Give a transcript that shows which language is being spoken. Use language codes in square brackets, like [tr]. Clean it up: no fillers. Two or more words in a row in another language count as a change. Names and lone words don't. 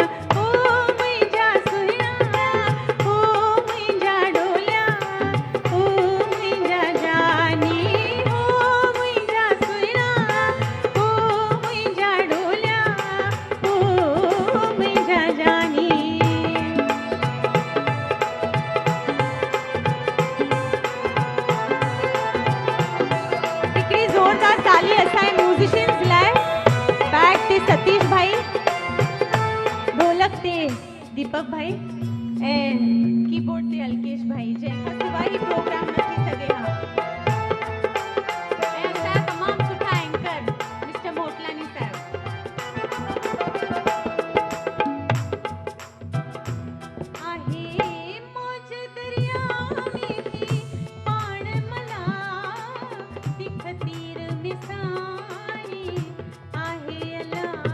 [sd] ओ मुंहिंजा सुहिणा, ओ मुंहिंजा डोलिया, ओ मुंहिंजा जानी, ओ मुंहिंजा सुहिणा, ओ मुंहिंजा डोलिया, ओ मुंहिंजा जानी। हिकिड़ी ज़ोरदार ताली असांजे म्यूज़िशियन्स लाइ। बैग ते सतीश भाई, ढोलक ते दीपक भाई ऐं कीबोर्ड ते अलकेश भाई, जंहिंखां सवाइ ही प्रोग्राम न थी सघे हा। ऐं असांजा तमामु सुठा एंकर मिस्टर मोटलानी साहिब। आहे मौज दरिया में भी पाण मला, दिख तीर मिसाणी आहे अला।